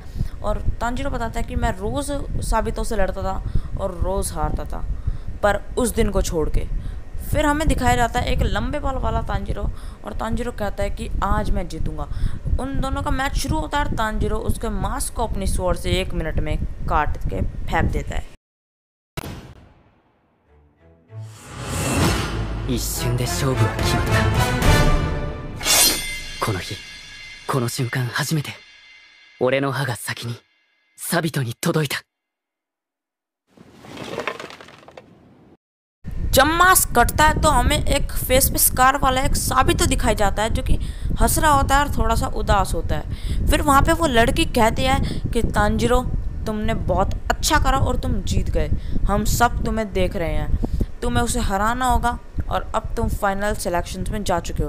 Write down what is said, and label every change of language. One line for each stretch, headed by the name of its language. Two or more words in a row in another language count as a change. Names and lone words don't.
Hindi: और तांजीरो बताता है कि मैं रोज़ साबितो से लड़ता था और रोज़ हारता था पर उस दिन को छोड़ के। फिर हमें दिखाया जाता है एक लंबे बाल वाला तांजीरो और तांजीरो कहता है कि आज मैं जीतूंगा। उन दोनों का मैच शुरू होता है और तांजीरो उसके मास्क को अपनी स्वॉर्ड से 1 मिनट में काट के फेंक देता है।
Japanese: 一瞬で勝負は決まった。この日、この瞬間初めて俺の歯が先にサビトに届いた。
Hindi: जब मास्क कटता है तो हमें एक फेस पे स्कार वाला एक साबितो दिखाई जाता है जो कि हंस रहा होता है और थोड़ा सा उदास होता है। फिर वहाँ पे वो लड़की कहती है कि तांजीरो तुमने बहुत अच्छा करा और तुम जीत गए, हम सब तुम्हें देख रहे हैं, तुम्हें उसे हराना होगा और अब तुम
English: final selection
Hindi: में जा चुके हो।